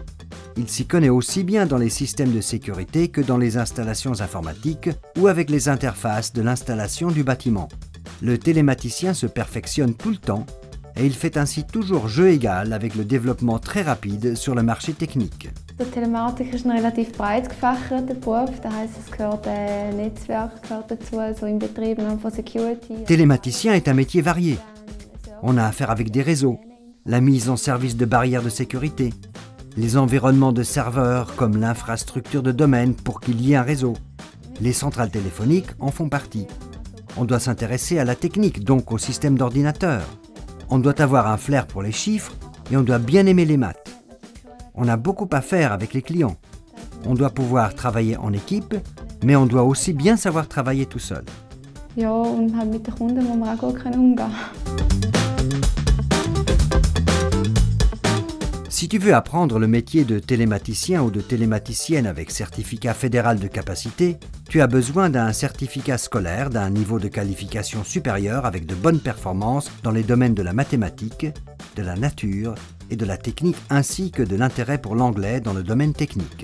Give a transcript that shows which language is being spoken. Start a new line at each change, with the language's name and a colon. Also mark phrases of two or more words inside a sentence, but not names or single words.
French: Il s'y connaît aussi bien dans les systèmes de sécurité que dans les installations informatiques ou avec les interfaces de l'installation du bâtiment. Le télématicien se perfectionne tout le temps et il fait ainsi toujours jeu égal avec le développement très rapide sur le marché technique.
German: Die Telematik ist ein relativ breit gefächerter Beruf, das heisst, es gehört Netzwerk gehört dazu, also im Betrieb von Security.
French: Télématicien est un métier varié. On a affaire avec des réseaux, la mise en service de barrières de sécurité, les environnements de serveurs comme l'infrastructure de domaine pour qu'il y ait un réseau. Les centrales téléphoniques en font partie. On doit s'intéresser à la technique, donc au système d'ordinateur. On doit avoir un flair pour les chiffres et on doit bien aimer les maths. On a beaucoup à faire avec les clients. On doit pouvoir travailler en équipe, mais on doit aussi bien savoir travailler tout seul.
German: Ja, und halt mit den Kunden muss man auch gut umgehen.
French: Si tu veux apprendre le métier de télématicien ou de télématicienne avec certificat fédéral de capacité, tu as besoin d'un certificat scolaire d'un niveau de qualification supérieur avec de bonnes performances dans les domaines de la mathématique, de la nature et de la technique ainsi que de l'intérêt pour l'anglais dans le domaine technique.